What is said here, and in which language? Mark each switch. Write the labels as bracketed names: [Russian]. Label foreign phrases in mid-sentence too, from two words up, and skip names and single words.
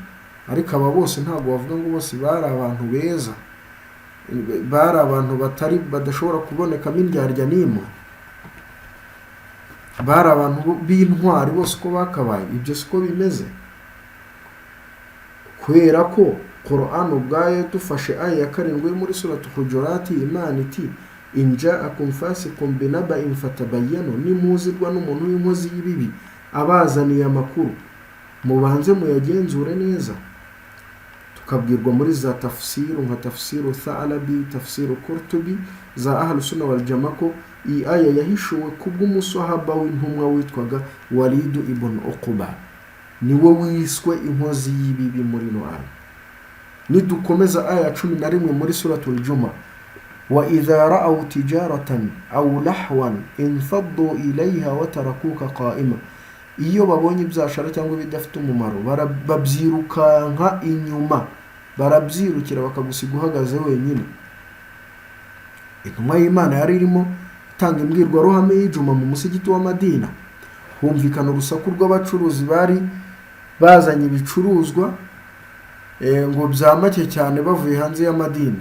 [Kinyarwanda] Ariko aba bose ntabwo bavuga ngo bose bari abantu beza, bari abantu badashobora kubonekamo indyarya n'imwe, bari abantu b'intwari bose uko bakabaye. Ibyo siko bimeze, kubera ko Qur'an ubwayo dufashe aya ya 7 muri suratu Hujurat, Imana iti [Arabic] إن جاءكم فاسق بنبإ فتبينوا, [Kinyarwanda] nimuzirwa n'umuntu w'inkozi y'ibibi abazaniye amakuru mubanze muyagenzure neza. Tukabwirwa muri za tafsiru nka tafsiru Thalabi, tafsiru Qurtubi za [Arabic] أهل السنة والجماعة [Kinyarwanda] ko iyi aya yahishuwe kubw'umusahaba w'intumwa witwaga Walid ibn Uqba, niwe wiswe inkozi y'ibibi muri no aya. Nidukomeza aya 11 muri suratul Jumu'ah, [Arabic] وإذا رأوا تجارة أو لهوا انفضوا إليها وتركوك قائما, [Kinyarwanda] iyo babonye ibyashara cyangwa bidafite umumaro babyirukanka inyuma, barabyirukira bakagusiga uhagaze wenyine. Intumwa y'Imana yari irimo tanga imbwirwaruhame y'ijuma mu musigiti wa Madina. Humvikana urusaku rw'abacuruzi bari bazanye ibicuruzwa ngo byamake cyane bavuye hanze ya Madina.